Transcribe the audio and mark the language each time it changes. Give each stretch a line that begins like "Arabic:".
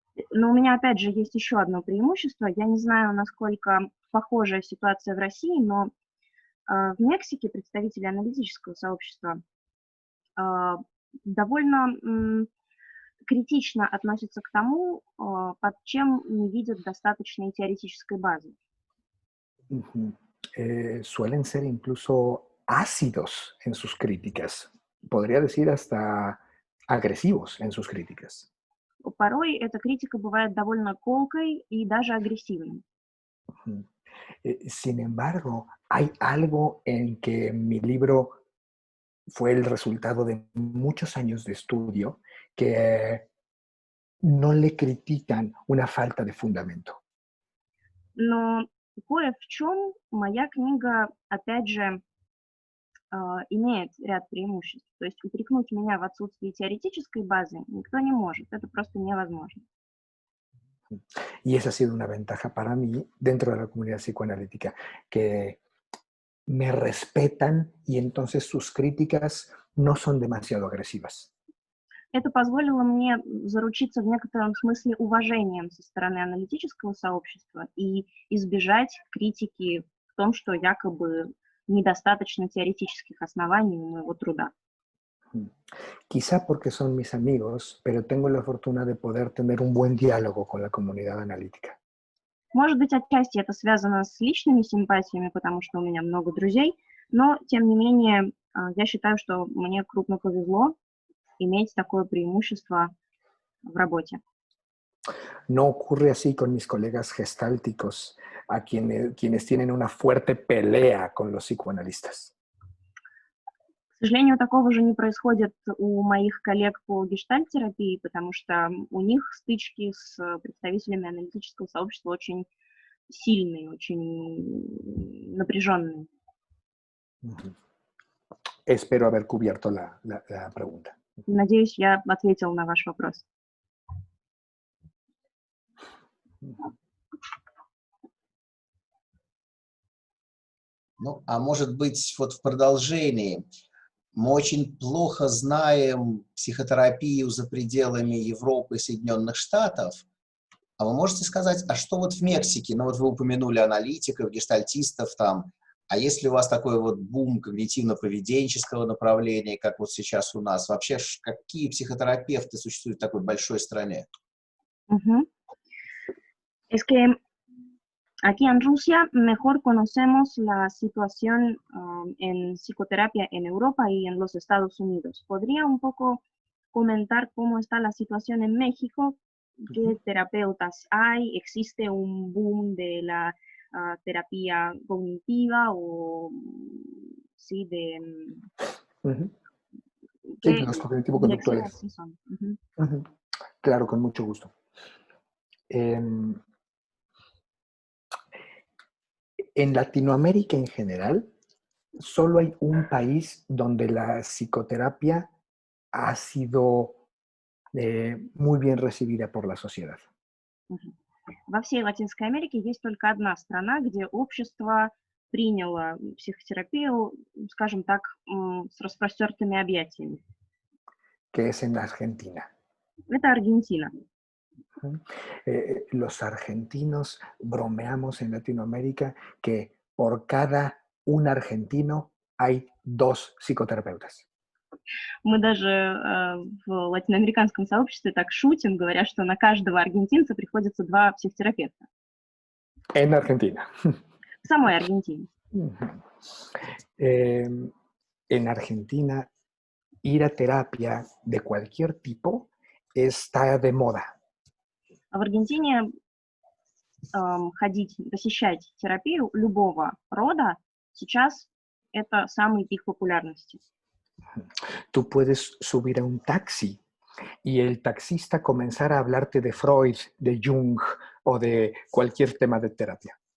Russian: Но у меня, опять же, есть еще одно преимущество. Я не знаю, насколько похожая ситуация в России, но в Мексике представители аналитического сообщества довольно критично относятся к тому, под чем не видят достаточной теоретической базы.
Spanish: Suelen ser incluso ácidos en sus críticas, podría decir hasta agresivos en sus críticas.
Russian: Порой эта критика бывает довольно колкой и даже агрессивной.
Spanish: Sin embargo, hay algo en que mi libro fue el resultado de muchos años de estudio que no le critican una falta de fundamento.
Russian: Но кое в чем моя книга, опять же, имеет ряд преимуществ. То есть упрекнуть меня в отсутствии теоретической базы никто не может. Это просто невозможно.
Spanish: Y esa ha sido una ventaja para mí dentro de la comunidad psicoanalítica, que me respetan y entonces sus críticas no son demasiado agresivas.
Russian: Это позволило мне заручиться в некотором смысле уважением со стороны аналитического сообщества и избежать критики в том, что якобы недостаточно теоретических оснований у моего труда.
Spanish: Quizá porque son mis amigos, pero tengo la fortuna de poder tener un buen diálogo con la comunidad analítica.
Russian: Может быть, отчасти это связано с личными симпатиями, потому что у меня много друзей, но, тем не менее, я считаю, что мне крупно повезло иметь такое преимущество в работе.
Spanish: No ocurre así con mis colegas gestálticos, a quienes tienen una fuerte pelea con los psicoanalistas.
Russian: К сожалению, такого же не происходит у моих коллег по гештальт-терапии, потому что у них стычки с представителями аналитического сообщества очень сильные, очень напряженные.
Spanish: Espero haber cubierto la pregunta.
Russian: Надеюсь, я ответила на ваш вопрос. Ну, а может быть, вот в продолжении, мы очень плохо знаем психотерапию за пределами Европы и Соединенных Штатов. А вы можете сказать, а что вот в Мексике? Ну вот вы упомянули аналитиков, гештальтистов там. А если у вас такой вот бум когнитивно-поведенческого направления, как вот сейчас у нас, вообще какие психотерапевты существуют в такой большой стране?
Spanish: Es que aquí en Rusia mejor conocemos la situación en psicoterapia en Europa y en los Estados Unidos. ¿Podría un poco comentar cómo está la situación en México? ¿Qué terapeutas hay? ¿Existe un boom de la terapia cognitiva o sí de Sí, los cognitivo-conductuales. sí son? Claro, con mucho gusto. En Latinoamérica en general, solo hay un país donde la psicoterapia ha sido muy bien recibida por la sociedad.
Russian: Во всей Латинской Америке есть только одна страна, где общество приняло психотерапию, скажем так, с распростертыми объятиями.
Spanish: Que es en Argentina.
Russian: Это Аргентина.
Spanish: Los argentinos bromeamos en Latinoamérica que por cada un argentino hay 2 psicoterapeutas.
Russian: Мы даже в латиноамериканском сообществе так шутим, говоря, что на каждого аргентинца приходится 2 психотерапевта.
Spanish: En Argentina.
Russian: В самой Аргентине.
Spanish: En Argentina, ir a terapia de cualquier tipo está de moda.
Russian: А в Аргентине посещать терапию любого рода сейчас это самый пик популярности.
Spanish: Tú puedes subir a un taxi y el taxista comenzar a hablarte de Freud, de Jung o de cualquier tema de terapia.